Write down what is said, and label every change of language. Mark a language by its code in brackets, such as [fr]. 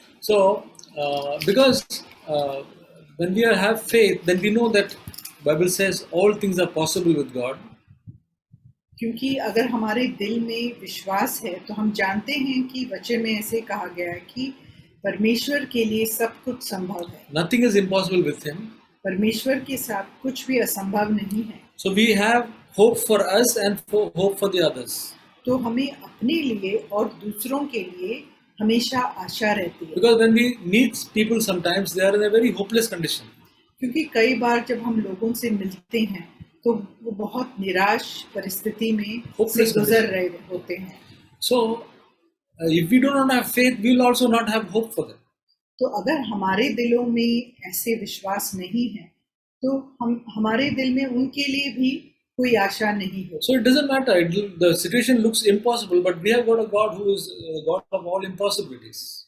[en] So because when we have faith, then we know that Bible says all things are possible with God. [hi] क्योंकि अगर हमारे दिल में विश्वास है तो हम जानते हैं कि वचन में ऐसे कहा गया है कि परमेश्वर के लिए सब कुछ संभव है। [en] Nothing is impossible with him. [hi] परमेश्वर के साथ कुछ भी असंभव नहीं है। [en] So we have hope for us and hope for the others. [hi] तो हमें अपने लिए और दूसरों के लिए हमेशा आशा रहती है। [en] Because when we meet people, sometimes they are in a very hopeless condition. [hi] क्योंकि कई बार जब हम लोगों से मिलते हैं तो वो बहुत निराश परिस्थिति में से [en] Hopeless [hi] गुजर रहे होते हैं। [en] So, if we do not have faith, we will also not have hope for them. [hi] तो अगर हमारे दिलों में ऐसे विश्वास नहीं है तो हमारे दिल में उनके लिए भी कोई आशा नहीं हो। [en] So it doesn't matter. The situation looks impossible, but we have got a God who is a God of all impossibilities.